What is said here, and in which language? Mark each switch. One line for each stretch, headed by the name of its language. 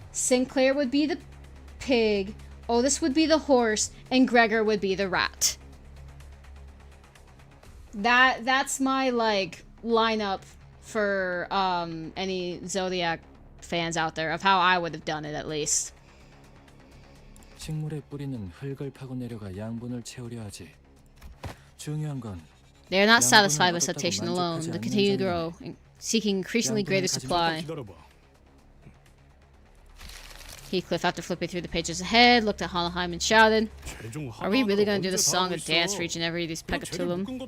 English: Sinclair would be the pig. Otis would be the horse. And Gregor would be the rat. That's my, like, lineup for any Zodiac fans out there of how I would have done it, at least.
Korean: 식물의 뿌리는 흙을 파고 내려가 양분을 채우려 하지. 중요한 건
English: they are not satisfied with satiation alone. They continue to grow, seeking increasingly greater supply. Heathcliff, after flipping through the pages ahead, looked at Hohenheim and shouted, "Are we really going to do the song and dance for each and every of these Pecatulum?"